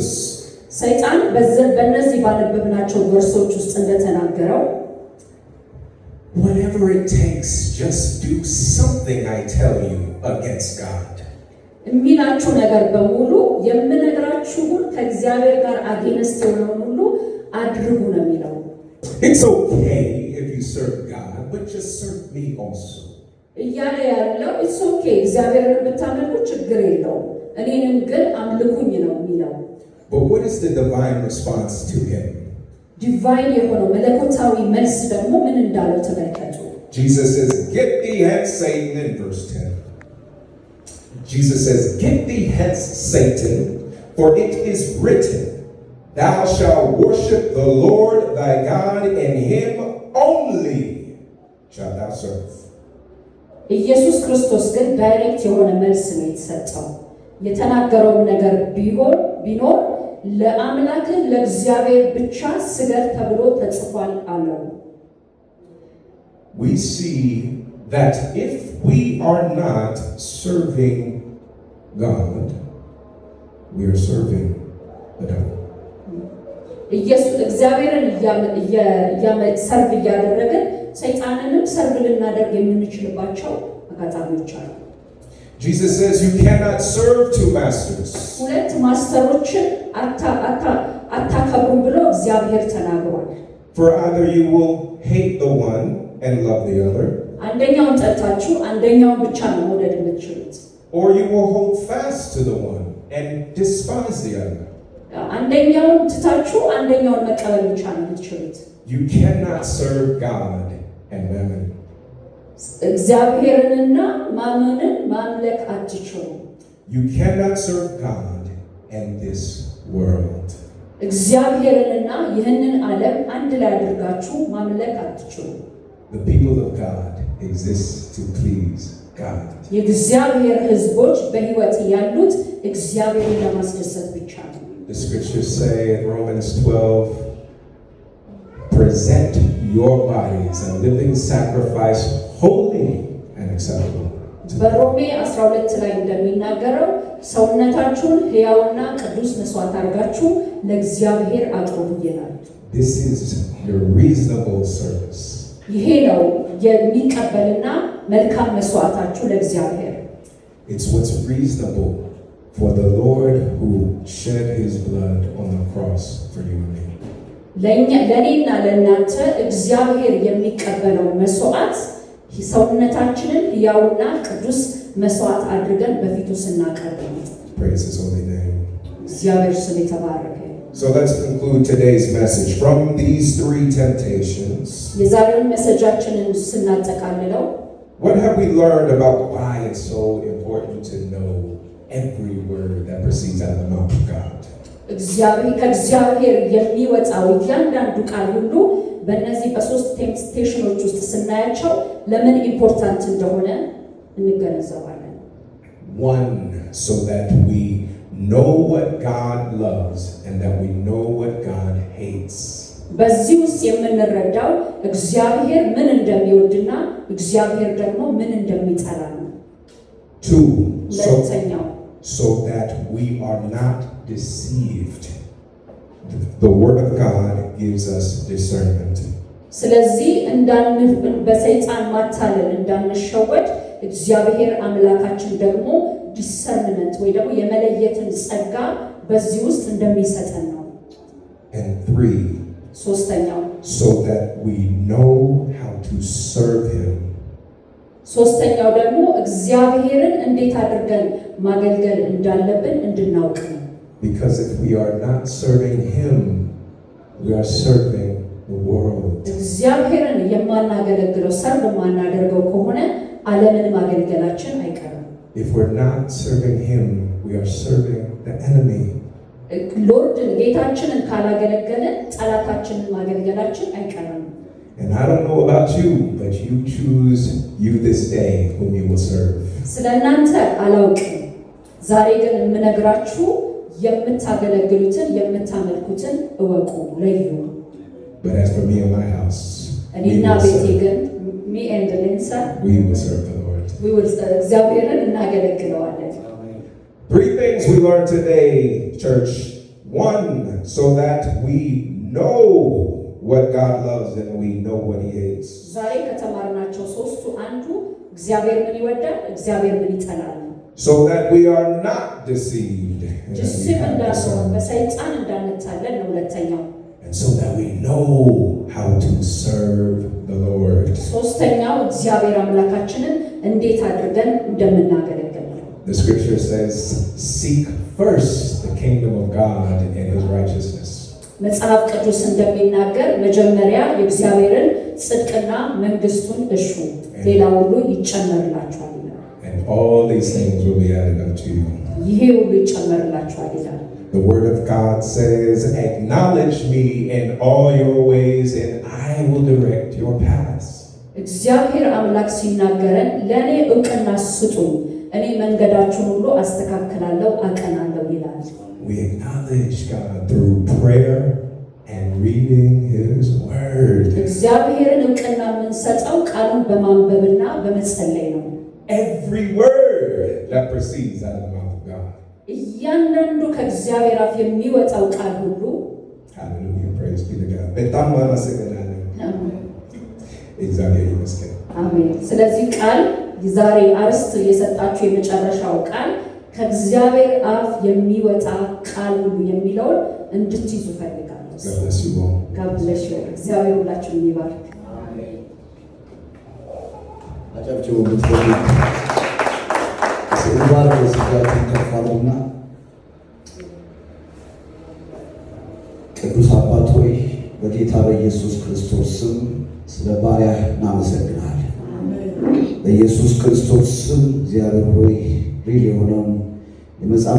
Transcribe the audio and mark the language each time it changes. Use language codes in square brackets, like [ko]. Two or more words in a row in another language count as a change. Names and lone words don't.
[am] ሰይጣን በእነዚህ ባነበብናቸው ቨርሶች ውስጥ እንደተናገረው [en] whatever it takes, just do something, I tell you, against God. [am] የሚላችሁ ነገር በሙሉ የምነግራችሁን ከእግዚአብሔር ጋር አጌንስት የሆነውን ሁሉ አድርጉ ነው የሚለው። [en] It's okay if you serve God, but just serve me also. [am] እያለ ያለው [en] it's okay [am] እግዚአብሔርን ብታመልኩ ችግር የለውም እኔንም ግን አምልኩኝ ነው የሚለው። [en] But what is the divine response to him? [am] ዲቫይን የሆነው መለኮታዊ መልስ ደግሞ ምን እንዳለው ተመልከቱ። [en] Jesus says, "Get thee hence, Satan," in verse 10. Jesus says, "Get thee hence, Satan, for it is written, thou shalt worship the Lord thy God, and him only shalt thou serve." [am] ኢየሱስ ክርስቶስ ግን ዳይሬክት የሆነ መልስ ነው የተሰጠው። የተናገረው ነገር ቢኖር ለአምላክህ ለእግዚአብሔር ብቻ ስገድ ተብሎ ተጽፏል አለው። [en] We see that if we are not serving God, we are serving the devil. [am] ኢየሱስ እግዚአብሔርን ሰርቭ እያደረግን ሰይጣንንም ሰርቭ ልናደርግ የምንችልባቸው አጋጣሚዎች አሉ። [en] Jesus says you cannot serve two masters. [am] ሁለት ማስተሮችን አታከብሩም ብሎ እግዚአብሔር ተናግሯል። [en] For either you will hate the one and love the other, [am] አንደኛውን ጠልታችሁ አንደኛውን ብቻ ነው መውደድ የምትችሉት። [en] or you will hold fast to the one and despise the other. [am] አንደኛውን ትታችሁ አንደኛውን መቀበል ብቻ ነው የምትችሉት። [en] You cannot serve God and mammon. [am] እግዚአብሔርንና ማመንን ማምለክ አትችሉም። [en] You cannot serve God and this world. [am] እግዚአብሔርንና ይህንን ዓለም አንድ ላይ አድርጋችሁ ማምለክ አትችሉም። [en] The people of God exist to please God. [am] የእግዚአብሔር ሕዝቦች በሕይወት ያሉት እግዚአብሔርን ለማስደሰት ብቻ ነው። [en] The scriptures say in Romans 12, present your bodies a living sacrifice, holy and acceptable. [am] በሮሜ 12 ላይ እንደሚናገረው ሰውነታችሁን ሕያውና ቅዱስ መስዋዕት አድርጋችሁ ለእግዚአብሔር አቅርቡ ይላል። [en] This is your reasonable service. [am] ይሄ ነው የሚቀበልና መልካም መስዋዕታችሁ ለእግዚአብሔር። [en] It's what's reasonable for the Lord who shed his blood on the cross for you and me. [am] ለእኔና ለእናንተ እግዚአብሔር የሚቀበለው መስዋዕት ሰውነታችንን ሕያውና ቅዱስ መስዋዕት አድርገን በፊቱ ስናቀርብ ነው። [en] Praise his holy name. [am] እግዚአብሔር ስም የተባረከ። [en] So let's conclude today's message. From these three temptations, [am] የዛሬውን መሰጃችንን ስናጠቃልለው [en] what have we learned about why it's so important to know every word that proceeds out of the mouth of God? [am] ከእግዚአብሔር የሚወጣው እያንዳንዱ ቃል ሁሉ በእነዚህ በሶስት ቴምፕቴሽኖች ውስጥ ስናያቸው ለምን ኢምፖርታንት እንደሆነ እንገነዘባለን። [en] One, so that we know what God loves and that we know what God hates. [am] በዚህ ውስጥ የምንረዳው እግዚአብሔር ምን እንደሚወድና እግዚአብሔር ደግሞ ምን እንደሚጠላ ነው። [en] Two, [am] ሁለተኛው [en] so that we are not deceived The Word of God gives us discernment. [am] ስለዚህ በሰይጣን ማታለል እንዳንሸወድ እግዚአብሔር አምላካችን ደግሞ ዲሰርንመንት ወይ ደግሞ የመለየትን ጸጋ በዚህ ውስጥ እንደሚሰጠን ነው። [en] And 3, [am] ሶስተኛው [en] so that we know how to serve him. [am] ሶስተኛው ደግሞ እግዚአብሔርን እንዴት አድርገን ማገልገል እንዳለብን እንድናውቅ ነው። [en] Because if we are not serving him, we are serving the world. [am] እግዚአብሔርን የማናገለግለው ሰርቭ የማናደርገው ከሆነ ዓለምን ማገልገላችን አይቀርም። [en] If we're not serving him, we are serving the enemy. [am] ሎርድን ጌታችንን ካላገለገልን ጠላታችንን ማገልገላችን አይቀርም። [en] And I don't know about you, but you choose you this day whom you will serve. [am] ስለናንተ አላውቅም። ዛሬ ግን የምነግራችሁ የምታገለግሉትን የምታመልኩትን እወቁ፣ ለዩ። [en] But as for me and my house, [am] እኔና ቤቴ ግን [en] me and Linsa, we will serve the Lord. we will [am] እግዚአብሔርን እናገለግለዋለን። [en] 3 things we learned today, church. 1, so that we know what God loves and we know what he hates. [am] ዛሬ ከተማርናቸው ሶስቱ አንዱ እግዚአብሔር ምን ይወዳል፣ እግዚአብሔር ምን ይጠላል። [en] So that we are not deceived. [am] ጅስም እንዳንሆን በሰይጣን እንዳንታለል ነው ሁለተኛው። [en] And so that we know how to serve the Lord. [am] ሶስተኛው እግዚአብሔር አምላካችንን እንዴት አድርገን እንደምናገለግል ነው። [en] The scripture says, seek first the kingdom of God and his righteousness. [am] መጽሐፍ ቅዱስ እንደሚናገር መጀመሪያ የእግዚአብሔርን ጽድቅና መንግስቱን እሹ፣ ሌላ ሁሉ ይጨመርላችኋል ይላል። [en] And all these things will be added unto you. [am] ይሄ ሁሉ ይጨመርላችኋል ይላል። [en] The word of God says, acknowledge me in all your ways and I will direct your paths. [am] እግዚአብሔር አምላክ ሲናገረን ለእኔ ዕውቅና ስጡኝ፣ እኔ መንገዳችሁን ሁሉ አስተካክላለሁ፣ አቀናለሁ ይላል። [en] We acknowledge God through prayer and reading his word. [am] እግዚአብሔርን ዕውቅና የምንሰጠው ቃሉን በማንበብና በመጸለይ ነው። [en] Every word that proceeds out of the mouth of God. [am] እያንዳንዱ ከእግዚአብሔር አፍ የሚወጣው ቃል ሁሉ [en] Hallelujah, praise be to God. [am] በጣም ማመሰግናለሁ። እግዚአብሔር ይመስገን። አሜን። ስለዚህ ቃል ዛሬ አርስት የሰጣችሁ የመጨረሻው ቃል ከእግዚአብሔር አፍ የሚወጣ ቃል ሁሉ የሚለውን እንድትይዙ ፈልጋለሁ። [en] God bless you. [am] እግዚአብሔር ሁላችሁን ይባርክ። አጨብጭቡ ብትወዱ ስንባር ስጋትን ከፋሉና ቅዱስ አባት ሆይ በጌታ በኢየሱስ ክርስቶስ ስም ስለ ባሪያህ እናመሰግናለን። በኢየሱስ ክርስቶስ ስም እግዚአብሔር ሆይ ሪል የሆነውን የመጽሐፍ